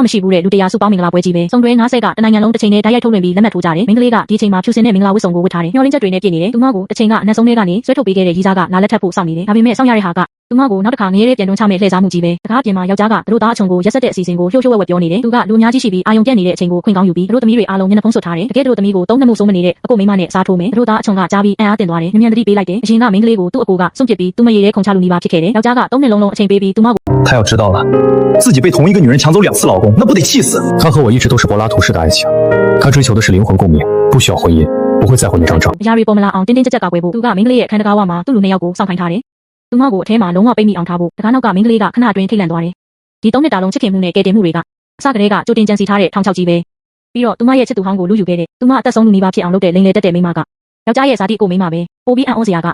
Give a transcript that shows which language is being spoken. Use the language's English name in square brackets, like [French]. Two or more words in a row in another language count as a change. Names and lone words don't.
[Burmese] မရှိဘူးတဲ့လူတရားစုပေါင်းမင်္ဂလာပွဲကြီးပဲစုံတွဲ90ကတနိုင်ငံလုံးတစ်ချိန်နဲ့ဓာတ်ရိုက်ထုတ်လွှင့်ပြီးလက်မှတ်ထိုးကြတယ်မိန်းကလေးကဒီချိန်မှာဖြူစင်တဲ့မင်္ဂလာဝတ်စုံကိုဝတ်ထားတယ်မျှော်လင့်ချက်တွေနဲ့ပြည့်နေတယ်သူမကိုတစ်ချိန်ကအနက်ဆုံးတွေကနေဆွဲထုတ်ပေးခဲ့တဲ့ရီးစားကလာလက်ထပ်ဖို့စောင့်နေတယ်ဒါပေမဲ့စောင့်ရတဲ့ဟာကသူမကိုနောက်တစ်ခါငရဲပြန်တွန်းချမဲ့လှည့်စားမှုကြီးပဲတကားပြင်မှာယောက်ျားကသူတို့သားအချုံကိုရက်ဆက်တဲ့အစီအစဉ်ကိုလှုပ်လှုပ်ဝက်ဝက်ပြောနေတယ်သူကလူအများကြီးရှိပြီးအာယုံပြတ်နေတဲ့အချိန်ကိုခွင့်ကောင်းယူပြီးသူတို့သမီးတွေအားလုံးမျက်နှာဖုံးဆွတ်ထားတယ်တကယ်သူတို့သမီးကိုသုံးနှမှုစိုးမနေတဲ့အကိုမိန်းမနဲ့စားထိုးမယ်သူတို့သားအချုံကကြားပြီးအံ့အားသင့်သွားတယ်မြန်မြန်တတိပေးလိုက်တယ်အရင်ကမိန်းကလေးကိုသူ့အကိုကစွန့်ပစ်ပြီးသူမရေရဲခုန်ချလူနီးပါဖြစ်ခဲ့တယ်ယောက်ျားက3နှစ်လုံးလုံးအချိန်ပေးပြီးသူမကို [Chinese] 他要知道了，自己被同一个女人抢走2次老公，那不得气死？他和我一直都是柏拉图式的爱情，他追求的是灵魂共鸣，不需要婚姻，不会在乎那张证。 [Burmese] အရာတွေပေါ်မလာအောင်တင်းတင်းကြပ်ကြပ်ကကွယ်ဖို့သူကမိန်းကလေးရဲ့ခန္ဓာကားဝမှာသူ့လူနှစ်ယောက်ကိုစောင့်ခိုင်းထားတယ်သူမကိုအထဲမှာလုံးဝပိတ်မိအောင်ထားဖို့တကားနောက်ကမိန်းကလေးကခဏအတွင်းထိတ်လန့်သွားတယ်ဒီ3နှစ်တာလုံးချစ်ခင်မှုနဲ့ကယ်တင်မှုတွေကအစကတည်းက ကြိုတင်ကြံစီထားတဲ့ထောင်ချောက်ကြီးပဲပြီးတော့သူမရဲ့ချစ်သူဟောင်းကိုလူယူခဲ့တဲ့သူမအသက်ဆုံးလူနီးပါးဖြစ်အောင်လုပ်တဲ့လိန်လေတက်တဲ့မိန်းမကယောက်ျားရဲ့ဇာတိအကိုမိန်းမပဲပိုပြီးအံ့ဩစရာက